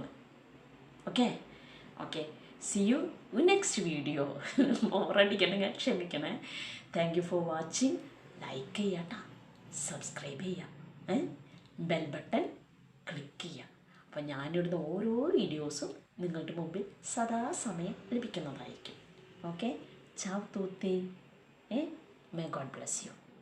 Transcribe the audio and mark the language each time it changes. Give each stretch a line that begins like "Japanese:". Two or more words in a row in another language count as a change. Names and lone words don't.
English: Okay. See you next video.
Malayalam: ഓറടിക്കണമെങ്കിൽ ക്ഷമിക്കണേ.
English: thank you for watching.
Malayalam: ലൈക്ക് ചെയ്യാട്ടോ, സബ്സ്ക്രൈബ് ചെയ്യുക,
English: bell button
Malayalam: ക്ലിക്ക് ചെയ്യുക. അപ്പോൾ ഞാനിടുന്ന ഓരോ വീഡിയോസും നിങ്ങളുടെ മുമ്പിൽ സദാസമയം ലഭിക്കുന്നതായിരിക്കും. ഓക്കെ.
Italian: Ciao a tutti e
English: may God bless you.